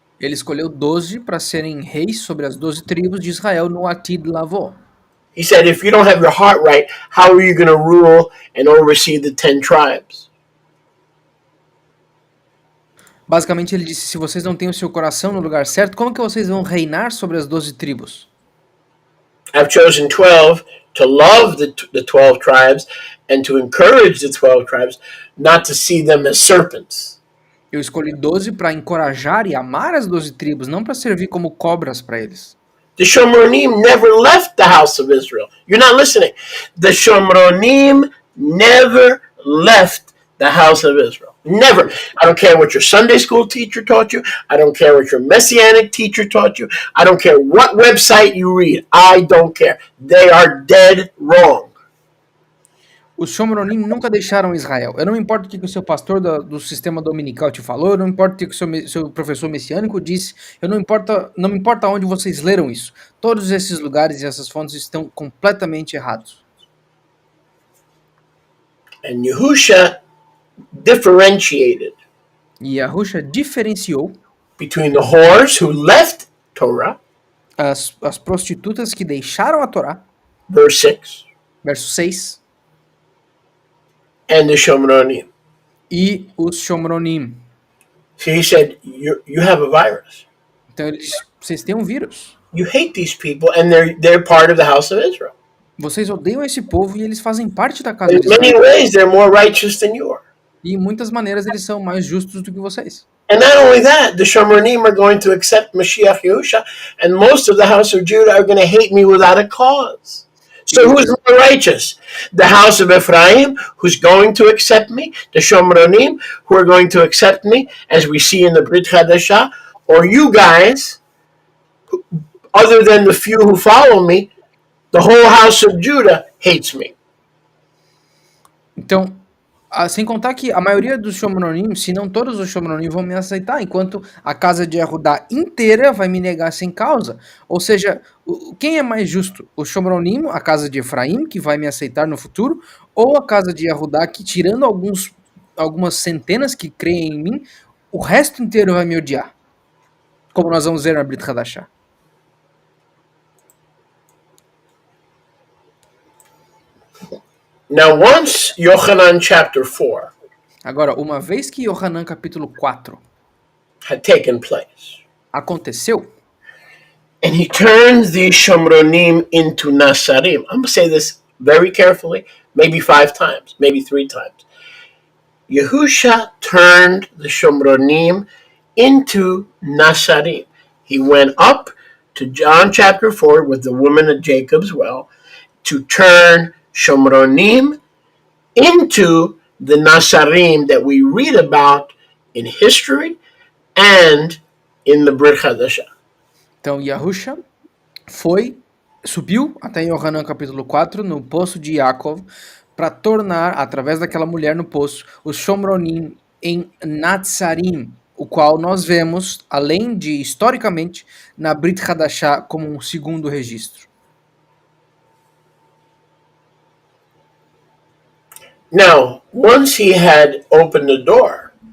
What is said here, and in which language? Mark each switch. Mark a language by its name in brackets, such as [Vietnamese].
[Portuguese] Ele escolheu 12 para serem reis sobre as 12 tribos de Israel no Atid Lavó. [English] He said, if you don't have your heart right, how are you going to rule and oversee the 10 tribes? [Portuguese] Basicamente ele disse, se vocês não têm o seu coração no lugar certo, como que vocês vão reinar sobre as 12 tribos? [English] I've chosen 12 to love the 12 tribes and to encourage the 12 tribes, not to see them as serpents. [Portuguese] Eu escolhi 12 para encorajar e amar as 12 tribos, não para servir como cobras para eles. [English] The Shomronim never left the house of Israel. You're not listening. The Shomronim never left the house of Israel. Never. I don't care what your Sunday school teacher taught you. I don't care what your Messianic teacher taught you. I don't care what website you read. I don't care. They are dead wrong. [Portuguese] Os Shomronim nunca deixaram Israel. Eu não me importo o que o seu pastor do sistema dominical te falou, eu não me importo o que o seu professor messiânico disse, não me importa onde vocês leram isso. Todos esses lugares e essas fontes estão completamente errados. [English] And Yahusha differentiated [Portuguese] E Yahusha diferenciou [English] between the whores who left Torah, [Portuguese] as prostitutas que deixaram a Torá, [English] verse 6, [Portuguese] verso 6, [English] and the Shomronim. [Portuguese] e os Shomronim. [English] So he said, you have a virus. [Portuguese] Então ele diz, vocês têm um vírus. [English] You hate these people and they're part of the house of Israel. [Portuguese] Vocês odeiam esse povo e eles fazem parte da casa [English] In [Portuguese] de [English] many [Portuguese] Israel. [English] ways, they're more righteous than you are. [Portuguese] E em muitas maneiras eles são mais justos do que vocês. [English] And not only that, the Shomronim are going to accept Mashiach Yahusha, and most of the house of Judah are going to hate me without a cause. So who's more righteous? The house of Ephraim, who's going to accept me, the Shomronim, who are going to accept me, as we see in the Brit Hadashah, or you guys, other than the few who follow me, the whole house of Judah hates me. [Portuguese] Então, sem contar que a maioria dos Shomronim, se não todos os Shomronim, vão me aceitar, enquanto a casa de Yehudá inteira vai me negar sem causa. Ou seja, quem é mais justo? O Shomronim, a casa de Efraim, que vai me aceitar no futuro, ou a casa de Yehudá, que tirando algumas centenas que creem em mim, o resto inteiro vai me odiar. Como nós vamos ver na Brit Hadashah. [English] Now, once Yochanan chapter 4 [Portuguese] Agora, uma vez que Yohanan capítulo 4 [English] had taken place, [Portuguese] aconteceu, [English] and he turns these Shomronim into Nasarim. I'm going to say this very carefully, maybe 5 times, maybe 3 times. Yahusha turned the Shomronim into Nasarim. He went up to John chapter 4 with the woman at Jacob's well to turn Shomronim into the Nasarim that we read about in history and in the Brit Hadashah. [Portuguese] Então Yahusha subiu até Yohanan capítulo 4, no poço de Yaakov, para tornar, através daquela mulher no poço, os Shomronim em Natsarim, o qual nós vemos, além de, historicamente, na Brit Hadashah como um segundo registro. [English] Now, once he had opened the door,